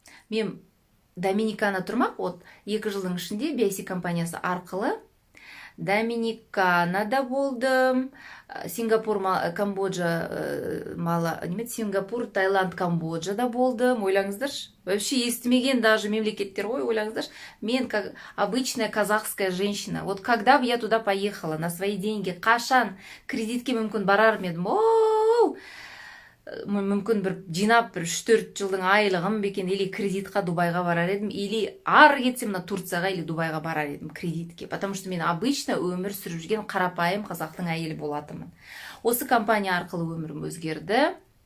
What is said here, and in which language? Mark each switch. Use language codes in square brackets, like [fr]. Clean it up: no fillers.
[kk] Мен Доминикана тұрмақ, вот 2 жылдың ішінде BIC компаниясы арқылы Доминиканада болдым, Сингапур, Камбоджа, Сингапур, Таиланд, Камбоджада болдым. Ойлаңыздаршы, вообще естімеген даже мемлекеттер ғой, ойлаңыздаршы. [ru] Мен как обычная казахская женщина. Вот когда бы я туда поехала на свои деньги, [kk] қашан кредитке мүмкін барар едім. Оу! Мүмкін бір жинап 3-4 жылдың айлығым бекен, или кредитқа Дубайға барар едім, или ары кетсем мына Турцияға или Дубайға барар едім кредитке, потому что мен обычно өмір сүріп жүрген қарапайым қазақтың әйелі болатынмын. Осы компания арқылы өмірім өзгерді.